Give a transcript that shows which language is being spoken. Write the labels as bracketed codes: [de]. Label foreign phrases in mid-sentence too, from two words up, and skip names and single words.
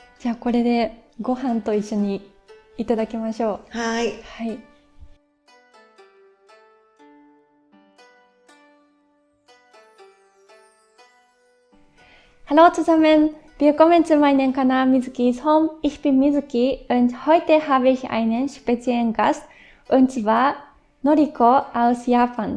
[ja] じゃあこれでご飯と一緒にいただきましょう。はい。はい。 [de] Hallo zusammen, willkommen zu meinem Kanal Mizukis Home. Ich bin Mizuki und heute habe ich einen speziellen Gast, und zwar Noriko aus Japan.